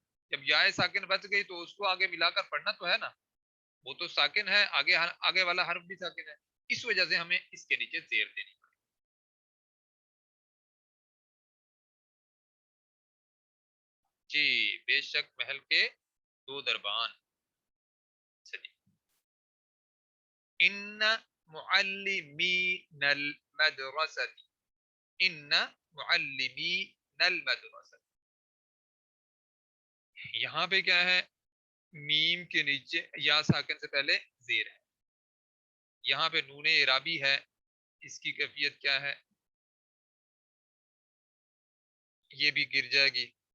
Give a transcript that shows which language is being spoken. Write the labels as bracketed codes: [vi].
[ur] جب یا ساکن بچ گئی تو اس کو آگے ملا کر پڑھنا تو ہے نا، وہ تو ساکن ہے، آگے آگے والا حرف بھی ساکن ہے. اس وجہ سے ہمیں اس کے نیچے زیر دینی پڑی. جی بے شک محل کے دو دربان. چلیے [ar] ان معلمین المدرسة، ان معلمین المدرسة. [ur] یہاں پہ کیا ہے؟ میم کے نیچے یا ساکن سے پہلے زیر ہے. یہاں پہ نون اعرابی ہے. اس کی کیفیت کیا ہے؟ یہ بھی گر جائے گی.